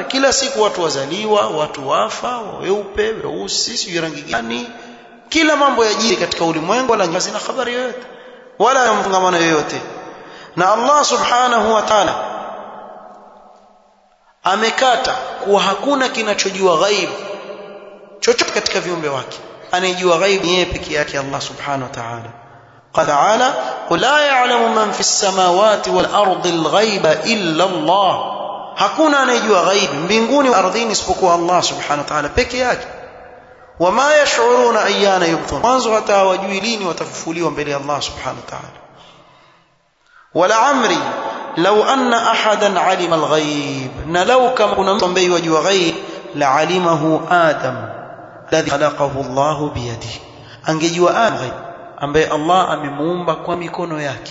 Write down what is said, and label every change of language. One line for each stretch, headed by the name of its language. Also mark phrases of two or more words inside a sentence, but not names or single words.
Swahili: Kila siku watu wazaliwa, watu wafa, weupe, weusi, si rangi gani, kila mambo yajiri katika ulimwengu, wala hazina habari yoyote wala mfungamano yoyote. Na Allah
Arabic: سبحانه وتعالى
Swahili: amekata kuwa hakuna kinachojua ghaib chochote katika viumbe wake. Anayejua ghaib ni yeye pekee yake, Allah
Arabic: سبحانه وتعالى. قال قل لا يعلم من في السماوات والأرض الغيب إلا الله.
Swahili: Hakuna anayejua ghaib mbinguni na ardhini isipokuwa Allah
Arabic: سبحانه وتعالى
Swahili: pekee yake.
Arabic: وما يشعرون أيان يبعثون,
Swahili: mwanzo hata hawajui lini watafufuliwa mbele ya Allah
Arabic: سبحانه وتعالى. ولعمري لو أن أحدا علم الغيب,
Swahili: na law kama kuna mtu ambaye yajua ghaib
Arabic: لعلمه آدم الذي خلقه الله بيده,
Swahili: angejua ghaib ambaye Allah amemuumba kwa mikono yake.